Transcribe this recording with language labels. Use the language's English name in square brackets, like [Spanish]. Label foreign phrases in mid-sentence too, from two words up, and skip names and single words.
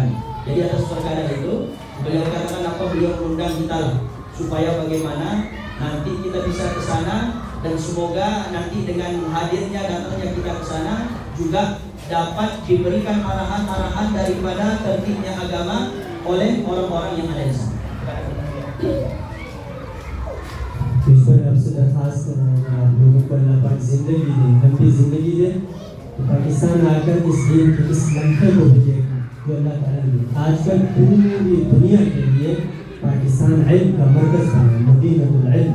[Indonesian] Jadi atas perkara itu beliau katakan apa? Beliau mengundang kita lah, supaya bagaimana nanti kita bisa ke sana, dan semoga nanti dengan hadirnya datangnya kita ke sana juga dapat diberikan arahan-arahan daripada tertibnya agama oleh orang-orang yang ada di sana. [Urdu] اس پر آپ سے درخواست آپ لوگوں کو اللہ پاک زندگی دے، لمبی زندگی دے، تو پاکستان آ کر اس دن کے اس لمحے کو بھی دیکھا جو اللہ تعالیٰ نے آج کل پوری دنیا کے لیے پاکستان علم کا مرکز بنا, [Arabic] مدينة العلم.